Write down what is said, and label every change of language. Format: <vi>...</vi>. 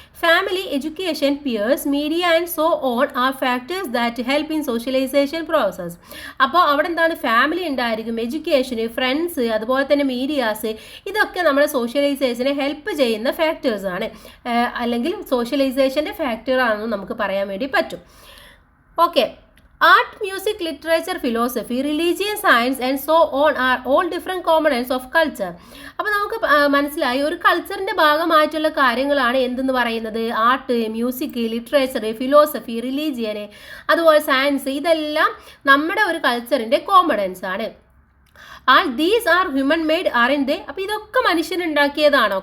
<en>Family, education, peers, media and so on are factors that help in socialisation process.</en> <ml>അപ്പോൾ അവിടെ എന്താണ്? Family ഉണ്ടായിരിക്കും, എഡ്യൂക്കേഷന്, friends, അതുപോലെ തന്നെ മീഡിയാസ്, ഇതൊക്കെ നമ്മുടെ സോഷ്യലൈസേഷനെ ഹെൽപ്പ് ചെയ്യുന്ന ഫാക്ടേഴ്സാണ്, അല്ലെങ്കിൽ സോഷ്യലൈസേഷൻ്റെ ഫാക്ടറാണെന്ന് നമുക്ക് പറയാൻ വേണ്ടി പറ്റും. Okay.</ml> <en>Art, music, literature, philosophy, religion, science and so on are all different components of culture.</en> <ml>അപ്പോൾ നമുക്ക് മനസ്സിലായി ഒരു കൾച്ചറിൻ്റെ ഭാഗമായിട്ടുള്ള കാര്യങ്ങളാണ് എന്തെന്ന് പറയുന്നത്. Art, music, literature, philosophy, religion, അതുപോലെ സയൻസ്, ഇതെല്ലാം നമ്മുടെ ഒരു കൾച്ചറിൻ്റെ കോമ്പണൻസ് ആണ്.</ml> <en>All these are human made are they.</en> <ml>അപ്പോൾ ഇതൊക്കെ മനുഷ്യനുണ്ടാക്കിയതാണോ?</ml>